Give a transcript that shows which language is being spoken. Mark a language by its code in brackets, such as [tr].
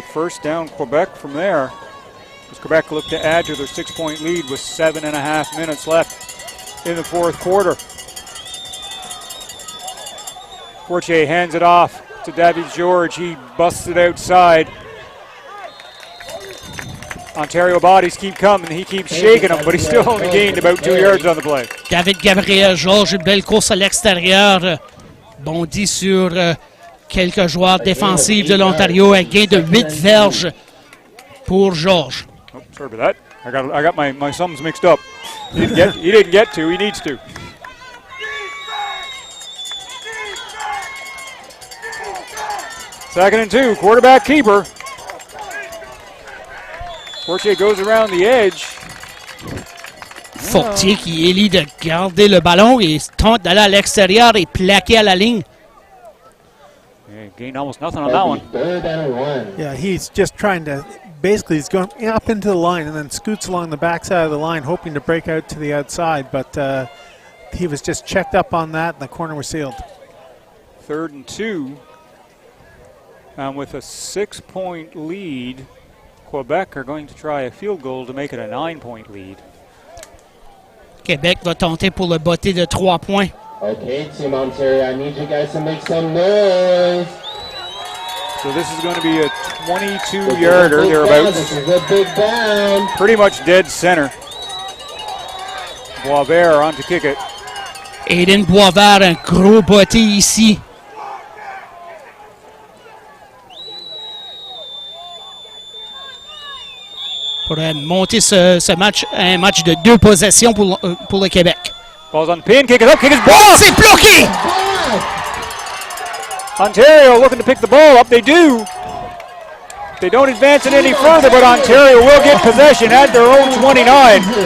[en] First down, Quebec from there. As Quebec looked to add to their 6-point lead with 7.5 minutes left in the fourth quarter. Fortier hands it off to David George. He busts it outside. Ontario bodies keep coming. He keeps shaking them, but he's still only gained about 2 yards on the play. [fr] David Gabriel Georges, une belle course à l'extérieur. Bondit sur quelques joueurs défensifs de l'Ontario. Un gain de 8 verges pour Georges. [en] Oh, sorry about that. I got my sums mixed up. He didn't get to. He needs to. Second and 2, quarterback keeper. Fortier goes around the edge. [fr] Fortier qui élit de garder le ballon et tente d'aller à l'extérieur et plaquer à la ligne. [en] Yeah, gained almost nothing on that one. Yeah, he's just trying to, basically he's going up into the line and then scoots along the backside of the line hoping to break out to the outside, but he was just checked up on that and the corner was sealed. Third and 2. And with a 6-point lead, Quebec are going to try a field goal to make it a 9-point lead. [fr] Québec va tenter pour le botté de 3 points. [en] Okay, Team Ontario, I need you guys to make some noise. So this is going to be a 22-yarder, thereabouts. This is a big down. Pretty much dead center. Boisvert on to kick it. [fr] Aiden Boisvert, un gros botté ici. Pour monter ce match, un match de 2 possessions pour le Québec. [en] Ball's on the pin, kick it up, kick is blocked! [fr] Oh, c'est bloqué! [en] Ontario looking to pick the ball up, they do. They don't advance it any further, but Ontario will get possession at their own 29.